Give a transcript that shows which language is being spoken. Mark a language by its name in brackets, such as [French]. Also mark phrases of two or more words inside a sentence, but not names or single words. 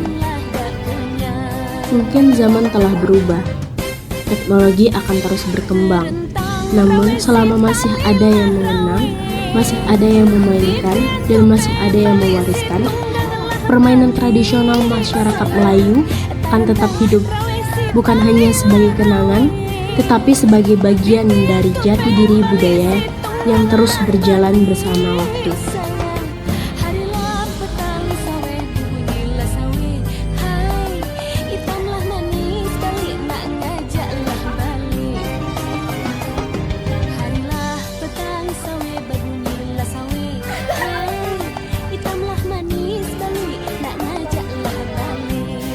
[Indonesian] Mungkin zaman telah berubah, teknologi akan terus berkembang, namun selama masih ada yang mengenang, masih ada yang memainkan, dan masih ada yang mewariskan, permainan tradisional masyarakat Melayu akan tetap hidup, bukan hanya sebagai kenangan, tetapi sebagai bagian dari jati diri budaya yang terus berjalan bersama waktu. [Malay] Harilah petang saweh bunyilah saweh, hai hitamlah manis balik nak ngajaklah balik. Harilah petang saweh bunyilah saweh, hai hitamlah manis balik nak ngajaklah balik.